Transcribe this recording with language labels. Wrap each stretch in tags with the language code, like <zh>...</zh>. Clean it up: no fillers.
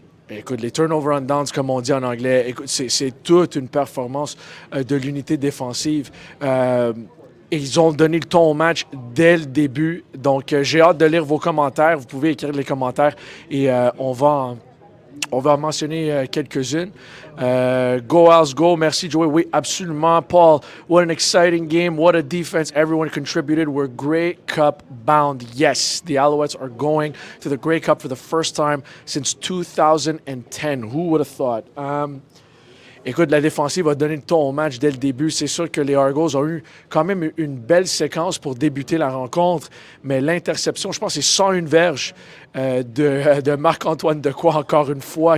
<fr>Écoute, les turnover on downs, comme on dit en anglais, écoute, c'est toute une performance de l'unité défensive. Et ils ont donné le ton au match dès le début. Donc, j'ai hâte de lire vos commentaires. Vous pouvez écrire les commentaires et on va en mentionner quelques-unes.</fr> <en>Go Owls, go.</en> <fr>Merci, Joey. Oui, absolument.</fr> <en>Paul, what an exciting game. What a defense. Everyone contributed. We're Grey Cup bound. Yes, the Alouettes are going to the Grey Cup for the first time since 2010. Who would have thought?</en> <fr>Écoute, la défensive a donné le ton au match dès le début. C'est sûr que les Argos ont eu quand même une belle séquence pour débuter la rencontre, mais l'interception, je pense, c'est 101 verges de Marc-Antoine Dequoy, encore une fois.</fr>